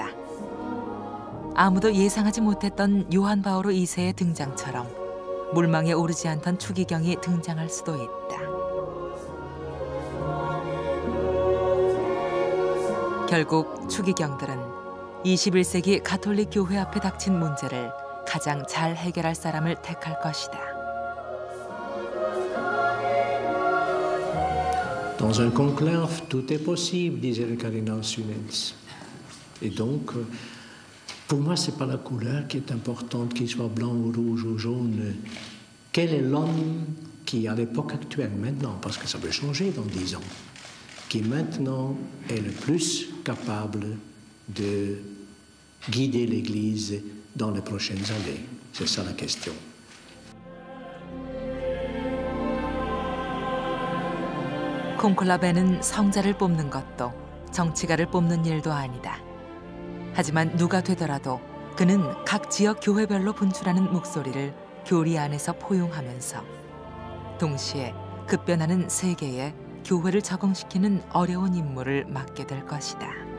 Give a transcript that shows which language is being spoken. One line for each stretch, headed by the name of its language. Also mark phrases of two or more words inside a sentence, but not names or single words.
Korean: 아무도 예상하지 못했던 요한 바오로 2세의 등장처럼 물망에 오르지 않던 추기경이 등장할 수도 있다. 결국 추기경들은 21세기 가톨릭 교회 앞에 닥친 문제를 가장 잘 해결할 사람을 택할 것이다.
French: Dans un conclave, tout est possible, disait le cardinal Sunens. Et donc, Pour moi, c'est pas la couleur qui est importante, qu'il soit blanc ou rouge ou jaune. Quel est l'homme qui, à l'époque actuelle, maintenant, parce que ça peut changer dans 10 ans, qui maintenant est le plus capable de guider l'Église dans les prochaines années? C'est ça la question.
Korean: 콘클라베는 성자를 뽑는 것도 정치가를 뽑는 일도 아니다. 하지만 누가 되더라도 그는 각 지역 교회별로 분출하는 목소리를 교리 안에서 포용하면서 동시에 급변하는 세계에 교회를 적응시키는 어려운 임무를 맡게 될 것이다.